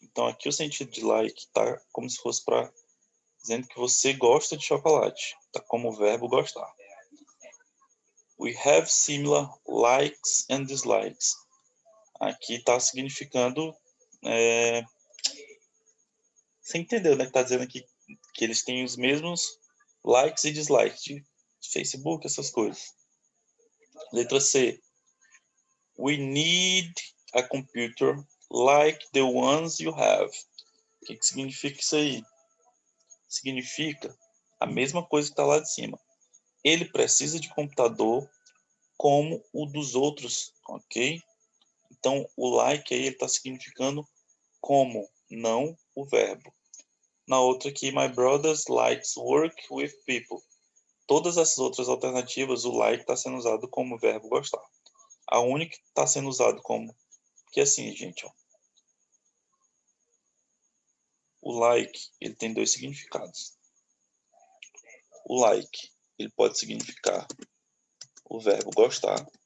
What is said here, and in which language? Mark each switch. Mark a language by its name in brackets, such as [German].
[Portuguese] Então, aqui o sentido de like tá como se fosse para dizendo que você gosta de chocolate. Tá como o verbo gostar. [English] We have similar likes and dislikes. [Portuguese] Aqui está significando... Você entendeu, né? Que está dizendo aqui que eles têm os mesmos likes e dislikes de Facebook, essas coisas. Letra C. [English] We need a computer like the ones you have. [Portuguese] O que significa isso aí? Significa a mesma coisa que está lá de cima. Ele precisa de computador como o dos outros, ok? Então, o like aí está significando como, não o verbo. Na outra aqui, [English] my brothers likes work with people. [Portuguese] Todas essas outras alternativas, o like está sendo usado como verbo gostar. A única que está sendo usado como... Porque assim, gente, ó, o like, ele tem dois significados. O like, ele pode significar o verbo gostar.